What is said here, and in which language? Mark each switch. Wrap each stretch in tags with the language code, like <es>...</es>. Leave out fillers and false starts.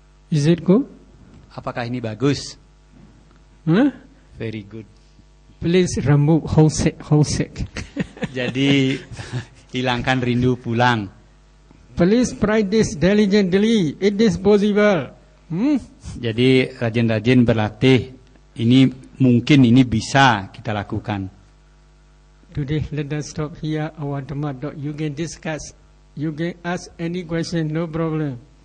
<en>Is it good?</en> <id>Apakah ini bagus? Huh?</id> <en>Very good. Please remove homesick.</en> <id>Jadi hilangkan rindu pulang.</id> <en>Please practice diligently. It is possible.</en> <id>Jadi rajin-rajin berlatih. Ini mungkin ini bisa kita lakukan.</id> <en>Today let us stop here our Dhamma talk. You can discuss. You can ask any question, no problem.</en>